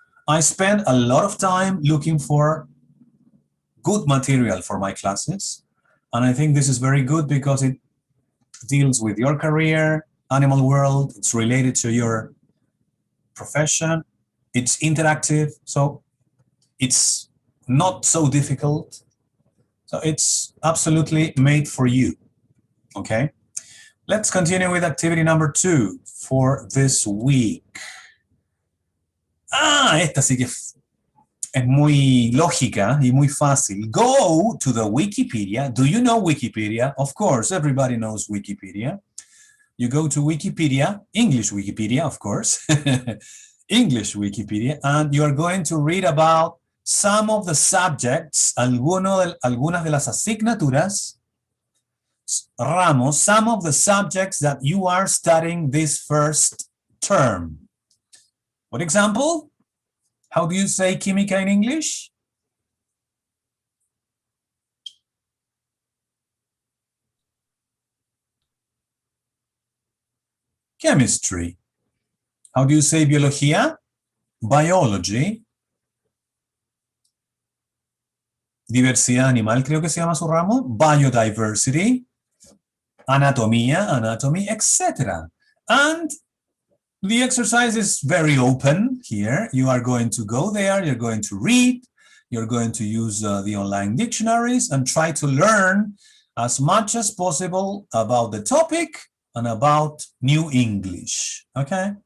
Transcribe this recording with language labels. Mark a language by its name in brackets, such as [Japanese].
[English] I spend a lot of time looking for good material for my classes, and I think this is very good because it deals with your career, animal world, it's related to your profession, it's interactive, so it's not so difficult. So it's absolutely made for you, okay? Let's continue with activity number 2 for this week. [Spanish] Esta sí que es muy lógica y muy fácil. [English] Go to the Wikipedia. Do you know Wikipedia? Of course, everybody knows Wikipedia. You go to Wikipedia, English Wikipedia, of course, English Wikipedia, and you are going to read about some of the subjects, [Spanish] algunas de las asignaturas, ramos, [English] some of the subjects that you are studying this first term. For example, how do you say química in English? Chemistry. How do you say biología? Biology. [Spanish] Diversidad animal, creo que se llama su ramo. [English] Biodiversity. Anatomía, anatomy, etc. And the exercise is very open here. You are going to go there, you're going to read, you're going to use the online dictionaries and try to learn as much as possible about the topic and about New English, okay?